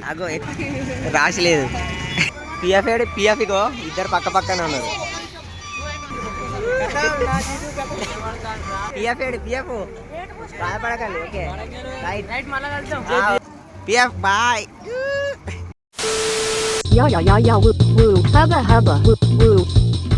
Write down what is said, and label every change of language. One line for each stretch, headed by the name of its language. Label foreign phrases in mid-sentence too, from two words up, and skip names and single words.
Telugu: అగో రాసిలేదు. పిఎఫ్ ఏడు, పిఎఫ్ ఇగో ఇద్దరు పక్క పక్కనే ఉన్నారు. పిఎఫ్ ఏడు, పిఎఫ్ బాధపడకండి.
English: okay right, PF bye. Yeah, yeah, yeah, yeah, woo, woo, hubba, hubba, woo, woo.